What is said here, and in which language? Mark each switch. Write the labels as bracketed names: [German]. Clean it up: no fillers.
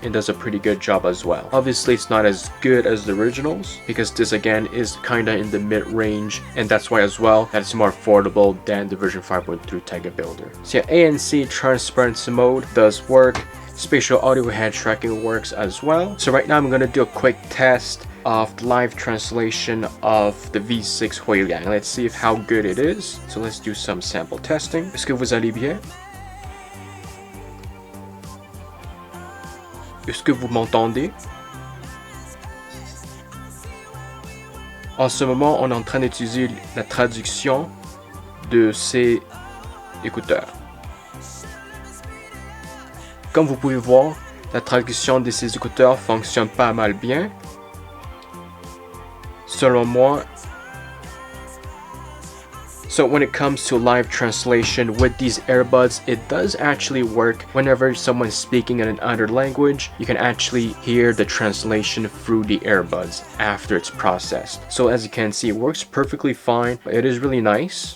[English] It does a pretty good job as well. Obviously it's not as good as the originals because this again is kinda in the mid-range, and that's why as well that it's more affordable than the version 5.3 Tag Builder. So yeah, ANC transparency mode does work. Spatial audio head tracking works as well. So right now I'm gonna do a quick test of the live translation of the V6 Huilian. Let's see how good it is. So let's do some sample testing. [French] Est-ce que vous allez bien? Est-ce que vous m'entendez? En ce moment, on est en train d'utiliser la traduction de ces écouteurs. Comme vous pouvez voir, la traduction de ces écouteurs fonctionne pas mal bien. Selon moi. [English] So when it comes to live translation with these earbuds, it does actually work. Whenever someone's speaking in another language, you can actually hear the translation through the earbuds after it's processed. So as you can see, it works perfectly fine. It is really nice.